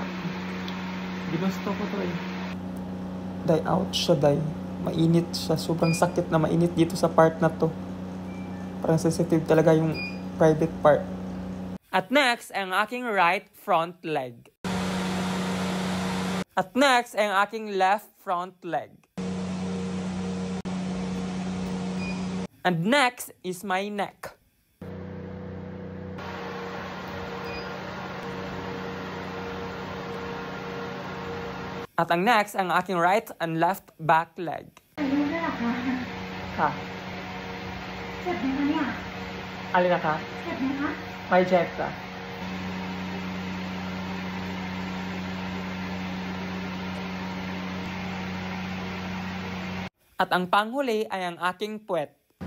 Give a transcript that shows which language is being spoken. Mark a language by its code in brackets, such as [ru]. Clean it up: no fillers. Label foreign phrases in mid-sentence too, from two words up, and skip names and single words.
[tl] Ginusto ko to eh. [en] Die out [tl] siya, die. Mainit siya. Sobrang sakit na mainit dito sa part na to. Parang sensitive talaga yung [en] private part. [tl] At next, ang aking [en] right front leg. [tl] At next, ang aking [en] left front leg. And next is my neck. [tl] At ang next, ang aking [en] right and left back leg. [tl] Ayun na ka. Ha? [th] เจ็บไหมคะเนี่ย [tl] Alin na ka? [th] เจ็บไหมคะ [tl] May check ka. At ang panghuli ay ang aking puwet.